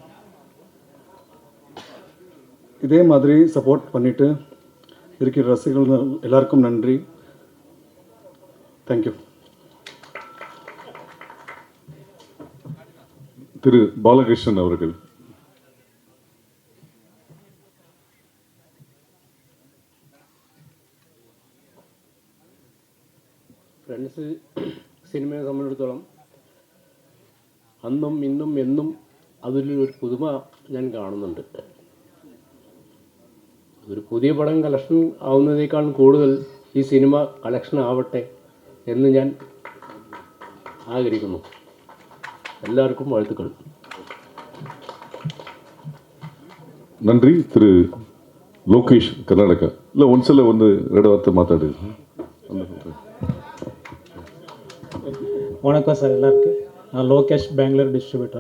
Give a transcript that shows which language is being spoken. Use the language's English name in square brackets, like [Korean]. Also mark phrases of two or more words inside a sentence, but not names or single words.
[Tamil] இதே மாதிரி சப்போர்ட் பண்ணிவிட்டு இருக்கிற ரசிகர்கள் எல்லாருக்கும் நன்றி. தேங்க்யூ. திரு பாலகிருஷ்ணன் அவர்கள். [Malayalam] ഫ്രണ്ട്സ് സിനിമയെ സംബന്ധിച്ചിടത്തോളം അന്നും ഇന്നും എന്നും അതിലൊരു പുതുമ ഞാൻ കാണുന്നുണ്ട്. ഒരു പുതിയ പടം കളക്ഷൻ ആവുന്നതിനേക്കാൾ കൂടുതൽ ഈ സിനിമ കളക്ഷൻ ആവട്ടെ എന്ന് ഞാൻ ആഗ്രഹിക്കുന്നു. എല്ലാവർക്കും வாழ்த்துக்கள். [Tamil] நன்றி. திரு லோகேஷ், கர்நாடகா. இல்லை ஒன்சில் ஒன்று 2 வார்த்தை மாத்தாடு. வணக்கம் சார் எல்லாருக்கும். நான் லோகேஷ், பெங்களூர் டிஸ்ட்ரிபியூட்டர்.